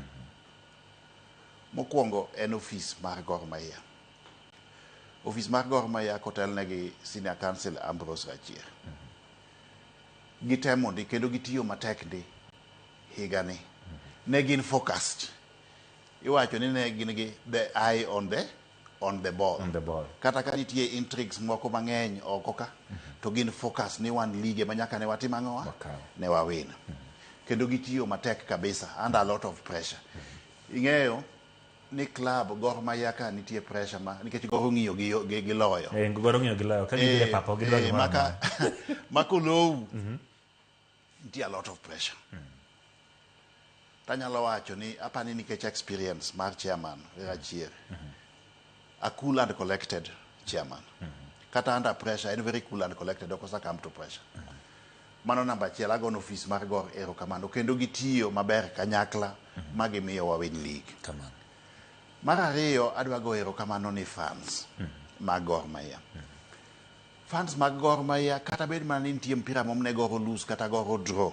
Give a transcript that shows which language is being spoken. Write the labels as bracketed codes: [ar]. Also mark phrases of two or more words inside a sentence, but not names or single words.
[luo] Mokwongo en ofis mar Gor Mahia. Ofis mar Gor Mahia kotelne gi Senior Counsel Ambrose Rachier. Gitemo ndi kendo gitiyo matek ndi higani. Ne gin focused. Iwacho ni ne gin gi [en] the eye on the ball. On the ball. [luo] Kata ka nitie intrigues moko mang'eny oko ka to gin focus ni wan lige ma nyaka ne watim ang'owa ne wawin. Kendo gitiyo matek kabisa [en] under a lot of pressure. [luo] Ing'eyo ni club Gor Mahia ka nitie pressure ma nikech Gor ng'iyo gi loyo. Gor ng'iyo gi loyo ka gidhi papo gi loyo maka makolow. Nitie [en] a lot of pressure. [luo] Tanyalo wacho ni apani nikech experience mar chairman Rachier. [en] A cool and collected chairman. Kata under pressure, and very cool and collected, don't come to pressure. [luo] Mano namba achiel agono ofis mar Gor erokamano kendo gitiyo maber kanyakla magimiyo wawin league. Mar ariyo adwa go erokamano ni fans mag Gor Mahia. Fans mag Gor Mahia kata bed mana ni nitie mpira momne Gor lose kata Gor draw.